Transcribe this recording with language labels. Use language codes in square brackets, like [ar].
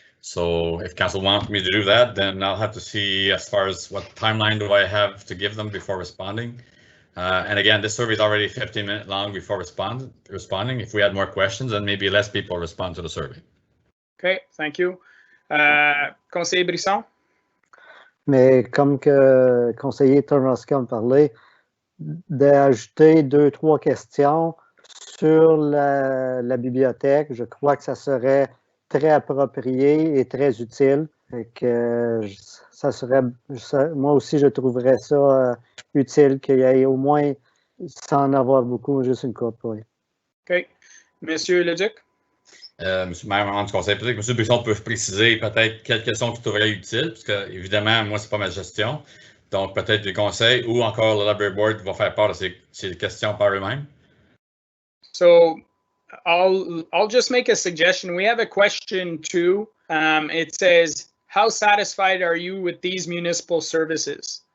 [en] So if council wants me to do that, then I'll have to see as far as what timeline do I have to give them before responding. And again, this survey is already 15 minutes long before responding. If we had more questions, then maybe less people respond to the survey. Okay, thank you. Conseiller Brisson. [fr] Mais comme que conseiller Turnowski en parlait, d'ajouter 2-3 questions sur la bibliothèque, je crois que ça serait très approprié et très utile. Et que ça serait, moi aussi, je trouverais ça utile qu'il y ait au moins, sans en avoir beaucoup, juste une couple. Oui. OK. Monsieur Le Duc. Monsieur le maire, du conseil, peut-être que M. Brisson peut préciser peut-être quelles questions qui trouveraient utiles, parce que évidemment, moi, c'est pas ma gestion. Donc, peut-être le conseil ou encore le library board va faire part de ces questions par eux-mêmes. [en] So I'll just make a suggestion. We have a question too. It says, how satisfied are you with these municipal services?